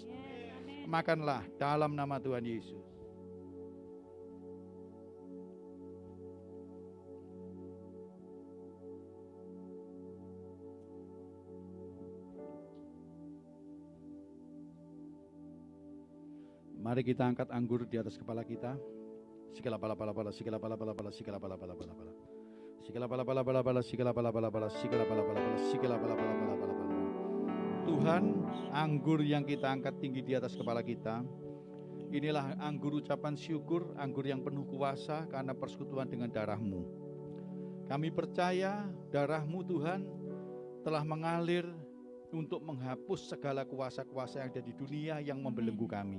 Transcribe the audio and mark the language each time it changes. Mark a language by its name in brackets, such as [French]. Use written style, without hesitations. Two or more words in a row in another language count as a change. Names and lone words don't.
[Indonesian] Makanlah dalam nama Tuhan Yesus. Mari kita angkat anggur di atas kepala kita. Sikala pala pala pala, sikala pala pala pala, sikala pala pala pala pala. Sikala pala pala pala pala, sikala pala pala pala, sikala pala pala pala, sikala pala pala pala pala pala. Tuhan, anggur yang kita angkat tinggi di atas kepala kita, inilah anggur ucapan syukur, anggur yang penuh kuasa karena persekutuan dengan darah-Mu. Kami percaya darah-Mu Tuhan telah mengalir untuk menghapus segala kuasa-kuasa yang ada di dunia yang membelenggu kami.